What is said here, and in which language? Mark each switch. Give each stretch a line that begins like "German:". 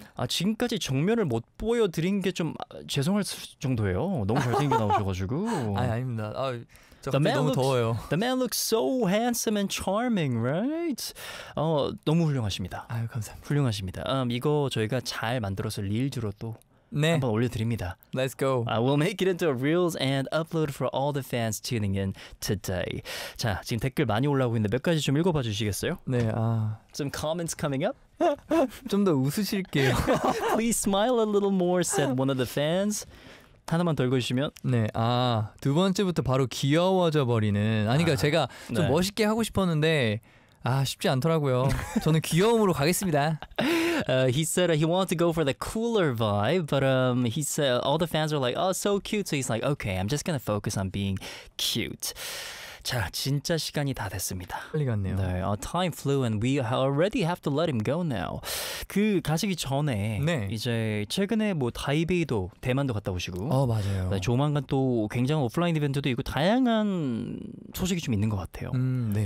Korean: 아니, 아 지금까지 정면을 못 보여드린 게 좀 죄송할 정도예요. 너무 잘생겨 나오셔가지고. 아니, 아닙니다. 아, 저 근데 너무 looks, 더워요.
English: The man looks so handsome and charming, right?
Korean: 어, 너무 훌륭하십니다. 아유, 감사합니다. 훌륭하십니다. 이거 저희가 잘 만들어서 릴즈로 또 네. 한번 올려드립니다.
English: Let's go. We'll make it into a reels and upload for all the fans tuning in today.
Korean: 자, 지금 댓글 많이 올라오고 있는데 몇 가지 좀 읽어봐 주시겠어요? 네.
English: Some comments coming up.
Korean: 좀 더 웃으실게요.
English: Please smile a little more, said one of the fans.
Korean: 하나만 덜 거주시면 네. 아, 두 번째부터 바로 귀여워져 버리는. 아니, 그러니까 아, 제가 좀 네. 멋있게 하고 싶었는데. 아, 쉽지 않더라고요. 저는 귀여움으로 가겠습니다.
English: He said he wanted to go for the cooler vibe, but he said all the fans are like, oh, so cute. So he's like, okay, I'm just gonna focus on being cute.
Korean: 자, 진짜 시간이 다 됐습니다. 빨리 갔네요. 네,
English: time flew and we already have to let him go now.
Korean: 그 가시기 전에 네. 이제 최근에 뭐 타이베이도 대만도 갔다 오시고 어, 맞아요. 네, 조만간 또 굉장한 오프라인 이벤트도 있고 다양한 소식이 좀 있는 것 같아요. 네.